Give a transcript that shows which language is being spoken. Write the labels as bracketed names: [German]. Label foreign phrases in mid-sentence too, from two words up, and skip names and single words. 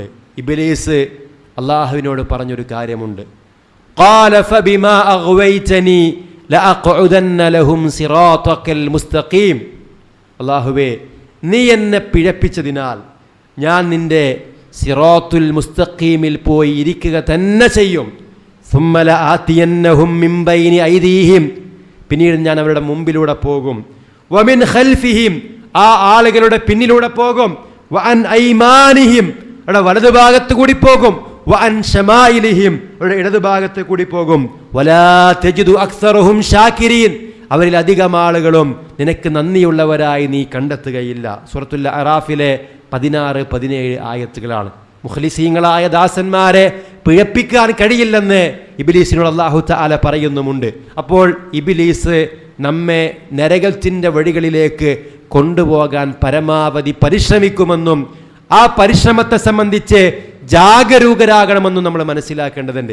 [Malayalam] ഇബ്ലീസ് അല്ലാഹുവിനോട് പറഞ്ഞൊരു കാര്യമുണ്ട്, [Arabic] قال فبما أغويتني لأقعدن لهم صراطك المستقيم. [Malayalam] അല്ലാഹുവേ, നീ എന്നെ പിഴപ്പിച്ചതിനാൽ ഞാൻ നിന്റെ സിറാത്തുൽ മുസ്തഖീമിൽ പോയി ഇരിക്കുക തന്നെ ചെയ്യും. [Arabic] ثم لآتينهم من بين أيديهم, [Malayalam] പിന്നീട് ഞാൻ അവരുടെ മുമ്പിലൂടെ പോകും. [Arabic] ومن خلفهم, [Malayalam] ആ ആളുകളുടെ പിന്നിലൂടെ പോകും. [Arabic] وعن أيمانهم, [Malayalam] അവരുടെ വലതുഭാഗത്ത് കൂടി പോകും. [Arabic] وعن شمائلهم, [Malayalam] അവരുടെ ഇടതുഭാഗത്ത് കൂടി പോകും. [Arabic] ولا تجد أكثرهم شاكرين, [Malayalam] അവരിൽ അധികം ആളുകളും നിനക്ക് നന്ദിയുള്ളവരായി നീ കണ്ടെത്തുകയില്ല. സൂറത്തുൽ അറാഫിലെ 16-17 ആയത്തുകളാണ്. മുഖ്ലിസീങ്ങളായ ദാസന്മാരെ പിഴപ്പിക്കാൻ കഴിയില്ലെന്ന് ഇബ്ലീസിനോട് അല്ലാഹു തആല പറയുന്നുമുണ്ട്. അപ്പോൾ ഇബ്ലീസ് നമ്മെ നരകത്തിൻ്റെ വഴികളിലേക്ക് കൊണ്ടുപോകാൻ പരമാവധി പരിശ്രമിക്കുമെന്നും ആ പരിശ്രമത്തെ സംബന്ധിച്ച് ജാഗരൂകരാകണമെന്നും നമ്മൾ മനസ്സിലാക്കേണ്ടതുണ്ട്.